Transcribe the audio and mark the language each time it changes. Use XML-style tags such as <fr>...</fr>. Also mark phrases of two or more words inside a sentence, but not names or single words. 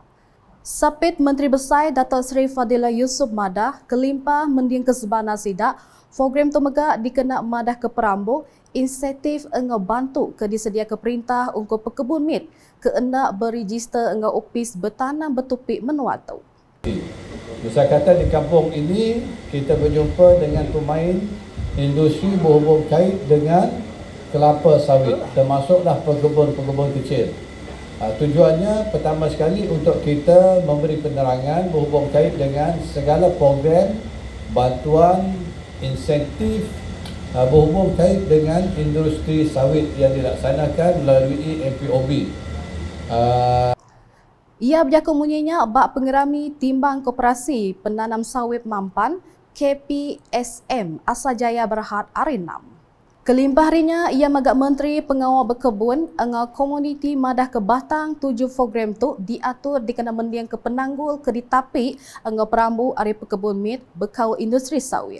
<iba>Sapit Menteri Besar Dato' Seri Fadilah Yusof Madah kelimpah mendiang kesebana sidak program tu megak dikena madah ke perambu insentif engau bantu ke disedia ke perintah untuk pekebun mit ke endak beregister engau upis bertanam bertupik menua tu.</iba> <ms>Misal kata di kampung ini kita berjumpa dengan pemain industri berhubung kait dengan kelapa sawit, termasuklah pekebun-pekebun kecil. Tujuannya pertama sekali untuk kita memberi penerangan berhubung kait dengan segala program bantuan insentif berhubung kait dengan industri sawit yang dilaksanakan melalui MPOB.</ms> <iba>Ia berjaka munyinya bak pengerami timbang koperasi penanam sawit Mampan KPSM Asajaya Berhad Arinam. Kelimpah harinya ia magak Menteri Pengawal Berkebun engau komuniti madah ke batang 7 program tu diatur dikena mendiang ke penanggul ke ditapi engau perambu ari pekebun mit bekau industri sawit.</iba>